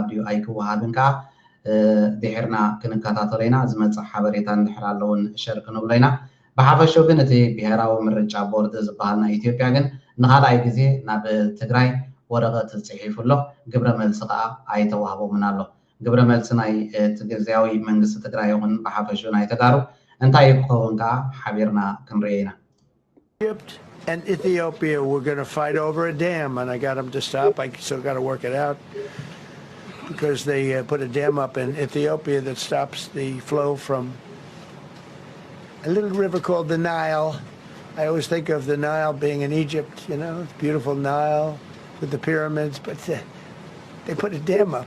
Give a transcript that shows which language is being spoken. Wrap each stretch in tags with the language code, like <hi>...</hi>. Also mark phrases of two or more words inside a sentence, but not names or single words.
<ti>ድዩ ኣይክወሃብን ከዓ ድሕርና ክንከታተሎ ኢና። ዝመፅእ ሓበሬታ እንድሕር ኣለውን ሸር ክንብሎ ኢና። ብሓፈሹ ግን እቲ ብሔራዊ ምርጫ ቦርድ ዝበሃል ናይ ኢትዮጵያ ግን ንኻልኣይ ግዜ ናብ ትግራይ ወረቐት ፅሒፉ ኣሎ። ግብረ መልሲ ከዓ ኣይተዋህቦምን ኣሎ። ግብረ መልሲ ናይ ጊዜያዊ መንግስቲ ትግራይ ይኹን ብሓፈሹ ናይ ተጋሩ እንታይ ክኸውን ከዓ ሓቢርና ክንሪኦ ኢና።</ti> <en>Egypt and Ethiopia were going to fight over a dam, and I got them to stop. I still got to work it out because they put a dam up in Ethiopia that stops the flow from a little river called the Nile. I always think of the Nile being in Egypt, you know, the beautiful Nile with the pyramids, but they put a dam up.</en>